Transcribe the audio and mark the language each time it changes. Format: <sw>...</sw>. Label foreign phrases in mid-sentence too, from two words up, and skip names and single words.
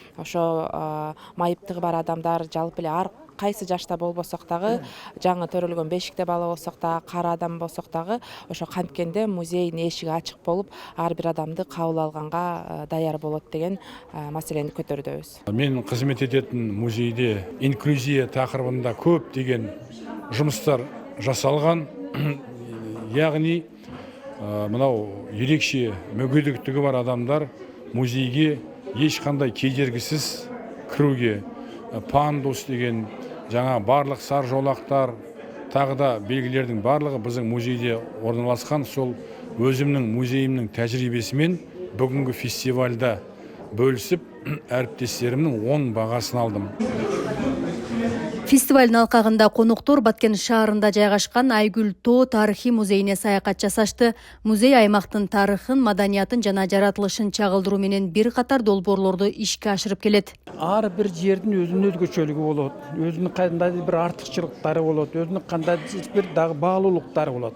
<ky>Ошо майыптыгы бар адамдар, жалпы эле ар кайсы жашта болбосок дагы, жаңы төрөлгөн бешикте бала болсок дагы, кара адам болсок дагы, ошо канткенде музейдин эшиги ачык болуп, ар бир адамды кабыл алганга даяр болот деген маселени көтөрдөбүз.</ky> <kk>Мен кызмет этетін музейде инклюзия тақырыбында көп деген жұмыстар жасалған. Яғни мынау ерекше мүгедектігі бар адамдар музейге ешқандай кедергісіз кіруге, пандус деген жаңа барлық сар жолақтар, тағы да белгілердің барлығы біздің музейде орналасқан. Сол өзімнің музейімнің тәжірибесімен бүгінгі фестивальда бөлісіп, әріптестерімнің 10 бағасын алдым.</kk> <ky>Фестивалдын алкагында коноктор Баткен шаарында жайгашкан Айгүл Тоо тарыхый музейине саякат жасашты. Музей аймактын тарыхын, маданиятын жана жаратылышын чагылдыруу менен бир катар долбоорлорду ишке ашырып келет. Ар бир жердин өзүнүн өзгөчөлүгү болот, өзүнүн кандайдыр бир артыкчылыктары болот, өзүнүн кандайдыр бир дагы баалуулуктары болот.</ky>